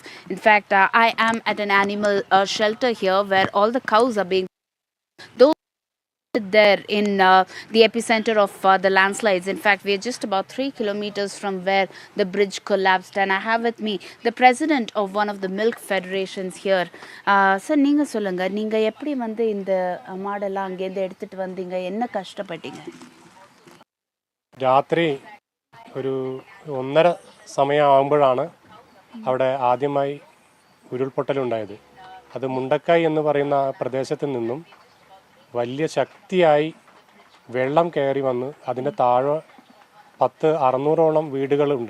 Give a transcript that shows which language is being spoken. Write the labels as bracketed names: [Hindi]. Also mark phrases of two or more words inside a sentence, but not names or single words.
[English] In fact, I am at an animal shelter here where all the cows are being those there in the epicenter of the landslides. In fact, we are just about 3 kilometers from where the bridge collapsed, and I have with me the president of one of the milk federations here. Sir, [Tamil] நீங்க சொல்லுங்க, நீங்க எப்படி வந்து இந்த மாடெல்லாம் அங்கேருந்து எடுத்துட்டு வந்தீங்க, என்ன கஷ்டப்பட்டீங்க? [Malayalam] രാത്രി ഒരു 1:30 സമയമാകുമ്പോഴാണ് അവിടെ ആദ്യമായി ഉരുൾപൊട്ടലുണ്ടായത്. അത് മുണ്ടക്കായ് എന്ന് പറയുന്ന പ്രദേശത്ത് നിന്നും വലിയ ശക്തിയായി വെള്ളം കയറി വന്ന് അതിൻ്റെ താഴെ 600ഓളം വീടുകളുണ്ട്.